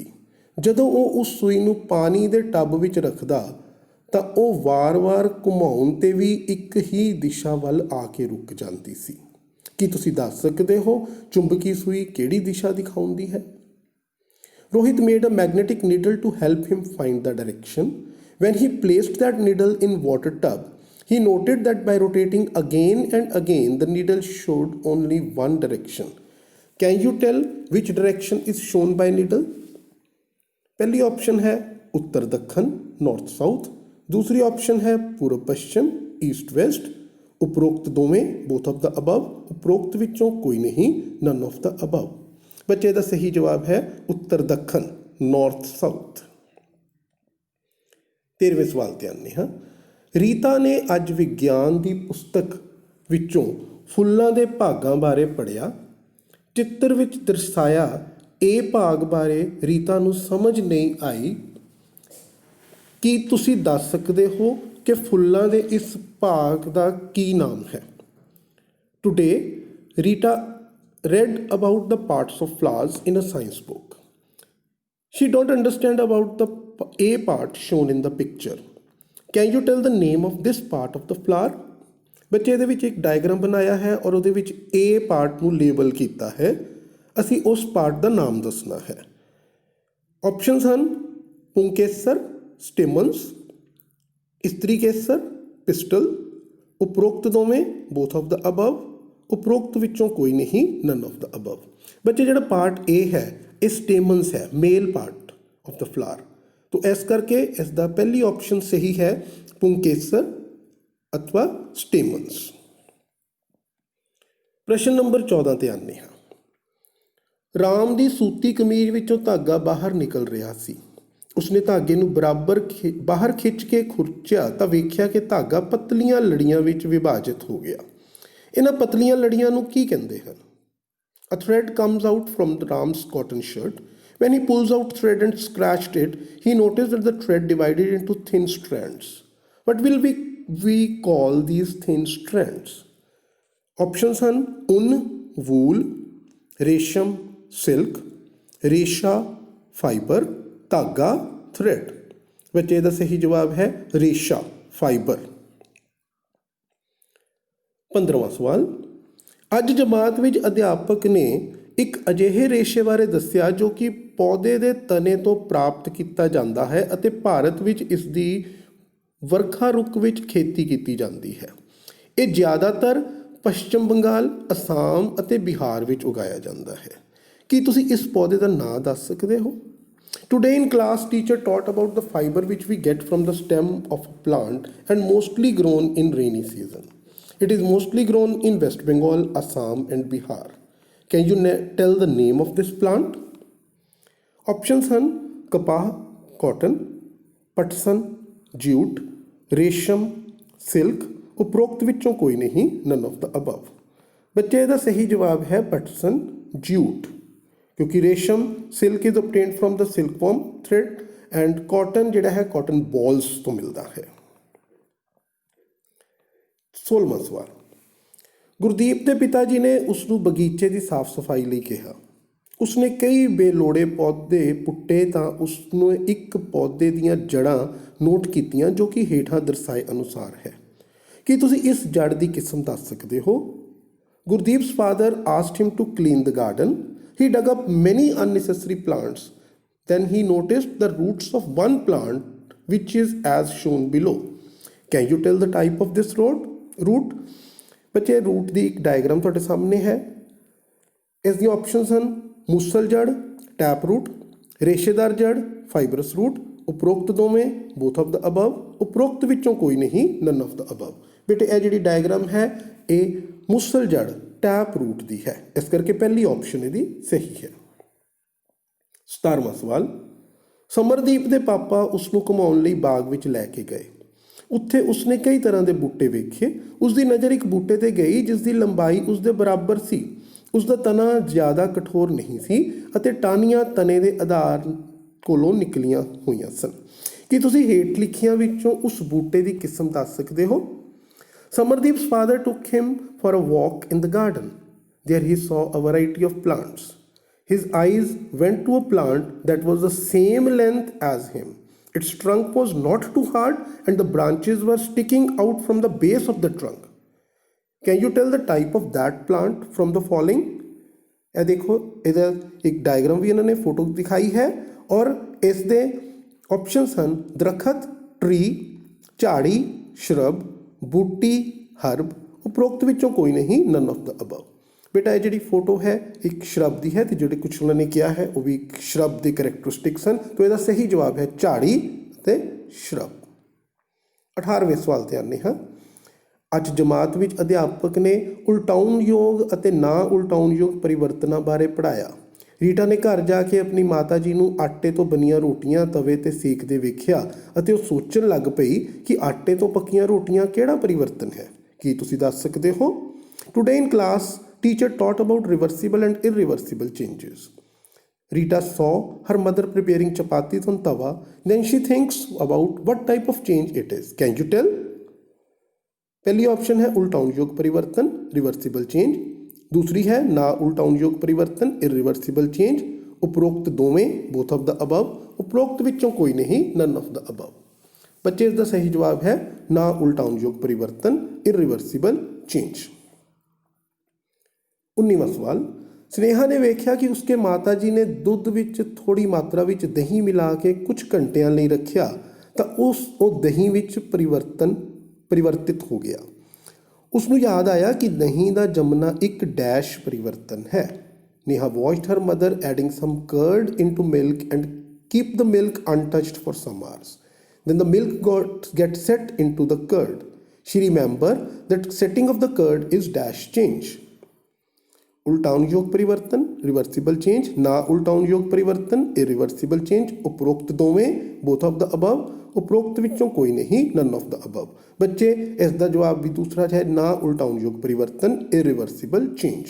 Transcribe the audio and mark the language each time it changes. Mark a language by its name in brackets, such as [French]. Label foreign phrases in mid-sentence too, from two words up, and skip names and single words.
[Punjabi] ਜਦੋਂ ਵੋ ਉਸ ਸੂਈ ਨੂੰ ਪਾਣੀ ਕੇ ਟੱਬ ਵਿੱਚ ਰੱਖਦਾ ਤਾਂ ਵੋ ਵਾਰ-ਵਾਰ ਘੁਮਾਉਣ ਤੇ ਭੀ ਏਕ ਹੀ ਦਿਸ਼ਾ ਵੱਲ ਆਕੇ ਰੁਕ ਜਾਤੀ ਸੀ। ਕਿ ਤੁਸੀ ਦੱਸ ਸਕਤੇ ਹੋ ਚੁੰਬਕੀ ਸੂਈ ਕਿਹੜੀ ਦਿਸ਼ਾ ਦਿਖਾਉਂਦੀ ਹੈ। [English] Rohit made a magnetic needle to help him find the direction. When he placed that needle in water tub, he noted that by rotating again and again the needle showed only one direction. Can you tell which direction is shown by needle? [Hindi] पहली ऑप्शन है उत्तर दक्षिण, [English] North South. [Hindi] दूसरी ऑप्शन है पूर्व पश्चिम, [English] East West. [Punjabi] ਉਪਰੋਕਤ ਦੋਵੇਂ, [English] both of the above. [Punjabi] ਉਪਰੋਕਤ ਵਿੱਚੋਂ ਕੋਈ ਨਹੀਂ, [English] none of the above. [Hindi] बच्चे का सही जवाब है उत्तर दक्षिण, [English] North South. [Punjabi] 13ਵੇਂ ਸਵਾਲ ਤੇ ਆਉਂਦੇ ਹਾਂ। ਰੀਤਾ ਨੇ ਅੱਜ ਵਿਗਿਆਨ ਦੀ ਪੁਸਤਕ ਵਿੱਚੋਂ ਫੁੱਲਾਂ ਦੇ ਭਾਗਾਂ ਬਾਰੇ ਪੜ੍ਹਿਆ। ਚਿੱਤਰ ਵਿੱਚ ਦਰਸਾਇਆ ਇਹ ਭਾਗ ਬਾਰੇ ਰੀਤਾ ਨੂੰ ਸਮਝ ਨਹੀਂ ਆਈ। ਕੀ ਤੁਸੀਂ ਦੱਸ ਸਕਦੇ ਹੋ ਕਿ ਫੁੱਲਾਂ ਦੇ ਇਸ ਭਾਗ ਦਾ ਕੀ ਨਾਮ ਹੈ? [English] Today Rita read about the parts of flowers in a science book. She don't understand about the A part shown in the picture. Can you tell the name of this part of the flower? [Punjabi] ਬੱਚੇ ਇਹਦੇ ਵਿੱਚ ਇੱਕ ਡਾਇਗਰਾਮ ਬਣਾਇਆ ਹੈ ਔਰ ਉਹਦੇ ਵਿੱਚ A ਪਾਰਟ ਨੂੰ ਲੇਬਲ ਕੀਤਾ ਹੈ। ਅਸੀਂ ਉਸ ਪਾਰਟ ਦਾ ਨਾਮ ਦੱਸਣਾ ਹੈ। ਆਪਸ਼ਨਸ ਹਨ ਪੁੰਕੇਸਰ, ਸਟੇਮਨਸ, ਇਸਤਰੀ ਕੇਸਰ, ਪਿਸਟਲ, ਉਪਰੋਕਤ ਦੋਵੇਂ, [English] both of the above, [Punjabi] ਉਪਰੋਕਤ ਵਿੱਚੋਂ ਕੋਈ ਨਹੀਂ, [English] none of the above। [Punjabi] ਬੱਚੇ ਜਿਹੜਾ ਪਾਰਟ A ਹੈ ਇਹ ਸਟੇਮਨਸ ਹੈ, [English] male part of the flower. [Punjabi] ਤੋ ਇਸ ਕਰਕੇ ਇਸ ਦਾ ਪਹਿਲੀ ਆਪਸ਼ਨ ਸਹੀ ਹੈ ਪੁੰਕੇਸਰ अथवा स्टेमन्स। [Hindi] प्रश्न नंबर [Punjabi] 14 ਤੇ ਆਉਂਦੇ ਹਾਂ। ਰਾਮ ਦੀ ਸੂਤੀ ਕਮੀਜ਼ ਵਿੱਚੋਂ ਧਾਗਾ ਬਾਹਰ ਨਿਕਲ ਰਿਹਾ ਸੀ। ਉਸਨੇ ਧਾਗੇ ਨੂੰ ਬਾਹਰ ਖਿੱਚ ਕੇ ਖੁਰਚਿਆ ਤਾਂ ਵੇਖਿਆ ਕਿ ਧਾਗਾ ਪਤਲੀਆਂ ਲੜੀਆਂ ਵਿੱਚ ਵਿਭਾਜਿਤ ਹੋ ਗਿਆ। ਇਹਨਾਂ ਪਤਲੀਆਂ ਲੜੀਆਂ ਨੂੰ ਕੀ ਕਹਿੰਦੇ ਹਨ? [English] A thread comes out from Ram's cotton shirt. When he pulls out thread and scratched it, he noticed that the thread divided into thin strands. What will we call these thin strands? [Hindi] Options ਹਨ ऊन, वूल, रेशम, सिल्क, रेशा, फाइबर, धागा, थ्रेड। बच्चे का सही जवाब है रेशा, फाइबर। 15वां सवाल। [Punjabi] ਅੱਜ ਜਮਾਤ ਵਿੱਚ ਅਧਿਆਪਕ ਨੇ ਇੱਕ ਅਜਿਹੇ ਰੇਸ਼ੇ ਬਾਰੇ ਦੱਸਿਆ ਜੋ ਕਿ ਪੌਦੇ ਦੇ ਤਣੇ ਤੋਂ ਪ੍ਰਾਪਤ ਕੀਤਾ ਜਾਂਦਾ ਹੈ ਅਤੇ ਭਾਰਤ ਵਿੱਚ ਇਸ ਦੀ ਵਰਖਾ ਰੁੱਤ ਵਿੱਚ ਖੇਤੀ ਕੀਤੀ ਜਾਂਦੀ ਹੈ। ਇਹ ਜ਼ਿਆਦਾਤਰ ਪੱਛਮ ਬੰਗਾਲ, ਅਸਾਮ ਅਤੇ ਬਿਹਾਰ ਵਿੱਚ ਉਗਾਇਆ ਜਾਂਦਾ ਹੈ। ਕੀ ਤੁਸੀਂ ਇਸ ਪੌਦੇ ਦਾ ਨਾਂ ਦੱਸ ਸਕਦੇ ਹੋ? [English] Today in class, teacher taught about the fiber which we get from the stem of a plant and mostly grown in rainy season. It is mostly grown in West Bengal, Assam and Bihar. Can you tell the name of this plant? [Punjabi] Options ਹਨ ਕਪਾਹ, cotton, ਪਟਸਨ, jute, ਰੇਸ਼ਮ, ਸਿਲਕ, ਉਪਰੋਕਤ ਵਿੱਚੋਂ ਕੋਈ ਨਹੀਂ, [English] none of the above। [Punjabi] ਬੱਚੇ ਦਾ ਸਹੀ ਜਵਾਬ ਹੈ ਪਟਸਨ, jute, ਕਿਉਂਕਿ ਰੇਸ਼ਮ ਸਿਲਕ [English] is obtained from the silkworm thread and cotton [Punjabi] ਜਿਹੜਾ ਹੈ [English] cotton balls [Punjabi] ਤੋਂ ਮਿਲਦਾ ਹੈ। 16ਵਾਂ ਸਵਾਲ। ਗੁਰਦੀਪ ਦੇ ਪਿਤਾ ਜੀ ਨੇ ਉਸ ਨੂੰ ਬਗੀਚੇ ਦੀ ਸਾਫ਼ ਸਫਾਈ ਲਈ ਕਿਹਾ। ਉਸਨੇ ਕਈ ਬੇਲੋੜੇ ਪੌਦੇ ਪੁੱਟੇ ਤਾਂ ਉਸਨੇ ਇੱਕ ਪੌਦੇ ਦੀਆਂ ਜੜ੍ਹਾਂ ਨੋਟ ਕੀਤੀਆਂ ਜੋ ਕਿ ਹੇਠਾਂ ਦਰਸਾਏ ਅਨੁਸਾਰ ਹੈ। ਕੀ ਤੁਸੀਂ ਇਸ ਜੜ ਦੀ ਕਿਸਮ ਦੱਸ ਸਕਦੇ ਹੋ? [English] ਗੁਰਦੀਪ's father asked him to clean the garden. He dug up many unnecessary plants. Then he noticed the roots of one plant which is as shown below. Can you tell the type of this root? [Punjabi] ਬੱਚੇ ਰੂਟ ਦੀ ਇੱਕ ਡਾਇਗਰਾਮ ਤੁਹਾਡੇ ਸਾਹਮਣੇ ਹੈ। ਇਸ ਦੀਆਂ ਆਪਸ਼ਨਸ ਹਨ ਮੂਸਲ ਜੜ, [English] tap root, [Punjabi] ਰੇਸ਼ੇਦਾਰ ਜੜ, [English] fibrous root, [Punjabi] ਉਪਰੋਕਤ ਦੋਵੇਂ, [English] both of the above, [Punjabi] ਉਪਰੋਕਤ ਵਿੱਚੋਂ ਕੋਈ ਨਹੀਂ, [English] none of the above। [Punjabi] ਬੇਟੇ ਇਹ ਜਿਹੜੀ ਡਾਇਗਰਾਮ ਹੈ ਇਹ ਮੂਸਲ ਜੜ [English] tap root [Punjabi] ਦੀ ਹੈ, ਇਸ ਕਰਕੇ ਪਹਿਲੀ ਆਪਸ਼ਨ ਇਹਦੀ ਸਹੀ ਹੈ। 17ਵਾਂ ਸਵਾਲ। ਸਮਰਦੀਪ ਦੇ ਪਾਪਾ ਉਸ ਨੂੰ ਘੁਮਾਉਣ ਲਈ ਬਾਗ ਵਿੱਚ ਲੈ ਕੇ ਗਏ। ਉੱਥੇ ਉਸਨੇ ਕਈ ਤਰ੍ਹਾਂ ਦੇ ਬੂਟੇ ਵੇਖੇ। ਉਸਦੀ ਨਜ਼ਰ ਇੱਕ ਬੂਟੇ ਤੇ ਗਈ ਜਿਸ ਦੀ ਲੰਬਾਈ ਉਸਦੇ ਬਰਾਬਰ ਸੀ। ਉਸਦਾ ਤਣਾ ਜ਼ਿਆਦਾ ਕਠੋਰ ਨਹੀਂ ਸੀ ਅਤੇ ਟਾਹਣੀਆਂ ਤਣੇ ਦੇ ਆਧਾਰ ਕੋਲੋਂ ਨਿਕਲੀਆਂ ਹੋਈਆਂ ਸਨ। ਕੀ ਤੁਸੀਂ ਹੇਠ ਲਿਖੀਆਂ ਵਿੱਚੋਂ ਉਸ ਬੂਟੇ ਦੀ ਕਿਸਮ ਦੱਸ ਸਕਦੇ ਹੋ? [English] Samardeep's father took him for a walk in the garden. There he saw a variety of plants. His eyes went to a plant that was the same length as him. Its trunk was not too hard and the branches were sticking out from the base of the trunk. Can you tell the type of that plant from the following? [Punjabi] ਇਹ ਦੇਖੋ ਇਹਦਾ ਇੱਕ ਡਾਇਗਰਾਮ ਵੀ ਇਹਨਾਂ ਨੇ ਫੋਟੋ ਦਿਖਾਈ ਹੈ ਔਰ ਇਸ ਦੇ ਆਪਸ਼ਨਸ ਹਨ ਦਰਖਤ, ਟਰੀ, ਝਾੜੀ, ਸ਼ਰਬ, ਬੂਟੀ, ਹਰਬ, ਉਪਰੋਕਤ ਵਿੱਚੋਂ ਕੋਈ ਨਹੀਂ, [English] none of the above। [Punjabi] ਬੇਟਾ ਇਹ ਜਿਹੜੀ ਫੋਟੋ ਹੈ ਇੱਕ ਸ਼ਰਬ ਦੀ ਹੈ ਅਤੇ ਜਿਹੜੇ ਕੁਛ ਉਹਨਾਂ ਨੇ ਕਿਹਾ ਹੈ ਉਹ ਵੀ ਇੱਕ ਸ਼ਰਬ ਦੇ ਕਰੈਕਟਰਿਸਟਿਕਸ ਹਨ। ਤਾਂ ਇਹਦਾ ਸਹੀ ਜਵਾਬ ਹੈ ਝਾੜੀ ਅਤੇ ਸ਼ਰਬ। 18ਵੇਂ ਸਵਾਲ ਤੇ ਆਉਂਦੇ ਹਾਂ। ਅੱਜ ਜਮਾਤ ਵਿੱਚ ਅਧਿਆਪਕ ਨੇ ਉਲਟਾਉਣਯੋਗ ਅਤੇ ਨਾ ਉਲਟਾਉਣਯੋਗ ਪਰਿਵਰਤਨਾਂ ਬਾਰੇ ਪੜ੍ਹਾਇਆ। ਰੀਟਾ ਨੇ ਘਰ ਜਾ ਕੇ ਆਪਣੀ ਮਾਤਾ ਜੀ ਨੂੰ ਆਟੇ ਤੋਂ ਬਣੀਆਂ ਰੋਟੀਆਂ ਤਵੇ ਤੇ ਸੇਕਦੇ ਵੇਖਿਆ ਅਤੇ ਉਹ ਸੋਚਣ ਲੱਗ ਪਈ ਕਿ ਆਟੇ ਤੋਂ ਪੱਕੀਆਂ ਰੋਟੀਆਂ ਕਿਹੜਾ ਪਰਿਵਰਤਨ ਹੈ। ਕੀ ਤੁਸੀਂ ਦੱਸ ਸਕਦੇ ਹੋ? [English] Today in class teacher taught about reversible and irreversible changes. Rita saw her mother preparing chapatis on tawa. Then she thinks about what type of change it is. Can you tell? [Hindi] पहली ऑप्शन है [Punjabi] ਉਲਟਾਉਣ ਯੋਗ ਪਰਿਵਰਤਨ, [English] reversible change. [Hindi] दूसरी है [Punjabi] ਨਾ ਉਲਟਾਉਣ ਯੋਗ ਪਰਿਵਰਤਨ, [English] irreversible change. [Punjabi] ਉਪਰੋਕਤ ਦੋਵੇਂ, [English] both of the above. [Punjabi] ਉਪਰੋਕਤ ਵਿੱਚੋਂ ਕੋਈ ਨਹੀਂ, [English] none of the above. [Hindi] बच्चे इसका सही जवाब है [Punjabi] ਨਾ ਉਲਟਾਉਣ ਯੋਗ ਪਰਿਵਰਤਨ, [English] irreversible change. [Punjabi] 19ਵਾਂ ਸਵਾਲ, ਸਨੇਹਾ ਨੇ ਵੇਖਿਆ ਕਿ ਉਸਕੇ ਮਾਤਾ ਜੀ ਨੇ ਦੁੱਧ ਵਿੱਚ ਥੋੜ੍ਹੀ ਮਾਤਰਾ ਵਿੱਚ ਦਹੀ ਮਿਲਾ ਕੇ ਕੁਛ ਘੰਟਿਆਂ ਲਈ ਰੱਖਿਆ ਤਾਂ ਉਹ ਦਹੀਂ ਵਿੱਚ [Hindi] परिवर्तित हो गया। [Punjabi] ਉਸਨੂੰ ਯਾਦ ਆਇਆ ਕਿ ਦਹੀ ਦਾ ਜਮਨਾ ਏਕ ਡੈਸ਼ ਪਰਿਵਰਤਨ ਹੈ। [English] नेहा watched her mother adding some curd into milk and keep the milk untouched for some hours. Then the milk get set into the curd. She remembered that setting of the curd is dash change. [Punjabi] ਉਲਟਾਉਣ ਯੋਗ ਪਰਿਵਰਤਨ, [English] reversible change, [Punjabi] ਨਾ ਉਲਟਾਉਣ ਯੋਗ ਪਰਿਵਰਤਨ, [English] irreversible change. [Punjabi] ਉਪਰੋਕਤ ਦੋਵੇਂ, [English] both of the above. [Punjabi] ਉਪਰੋਕਤ ਵਿੱਚੋਂ ਕੋਈ ਨਹੀਂ, [English] none of the above. [Hindi] बच्चे इसका जवाब भी दूसरा है [Punjabi] ਨਾ ਉਲਟਾਉਣ ਯੋਗ ਪਰਿਵਰਤਨ, [English] irreversible change.